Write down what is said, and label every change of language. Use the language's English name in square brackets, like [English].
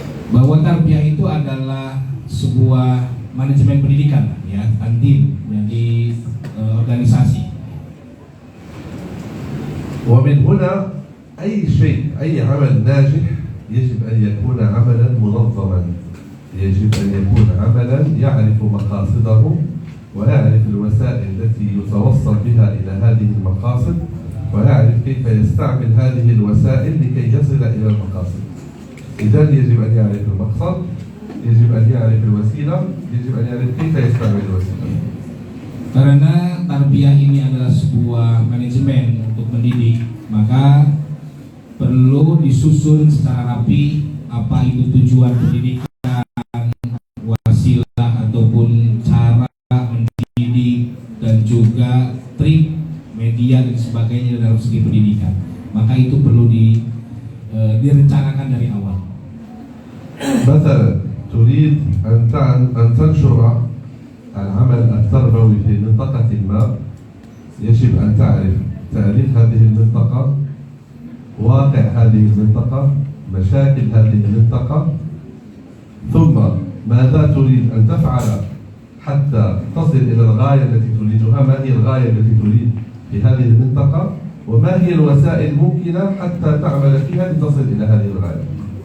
[Indonesian] Bahwa tarbiyah itu adalah sebuah manajemen pendidikan, ya, tandim, jadi organisasi. [Arabic] ومن هنا أي شيء، أي عمل ناجح يجب أن يكون عملا منظما، يجب أن يكون عملا يعرف مقاصده ويعرف الوسائل التي يتوصل بها إلى هذه المقاصد ويعرف كيف يستعمل هذه الوسائل لكي يصل إلى المقاصد. إذن يجب أن يعرف المقصد، يجب أن يعرف الوسيلة، يجب أن يعرف كيف يستعمل الوسيلة. [Indonesian] Karena tarbiyah ini adalah sebuah manajemen untuk mendidik, maka perlu disusun secara rapi apa itu tujuan pendidikan, wasilah ataupun cara mendidik, dan juga trik, media dan sebagainya dalam segi pendidikan. Maka itu perlu direncanakan dari awal. [Arabic] مثلا تريد أن تنشر العمل التربوي في منطقة ما، يجب أن تعرف تاريخ هذه المنطقة، واقع هذه المنطقة، مشاكل هذه المنطقة، ثم ماذا تريد أن تفعل حتى تصل إلى الغاية التي تريدها، ما هي الغاية التي تريد في هذه المنطقة، وما هي الوسائل الممكنة حتى تعمل فيها لتصل إلى هذه الغاية.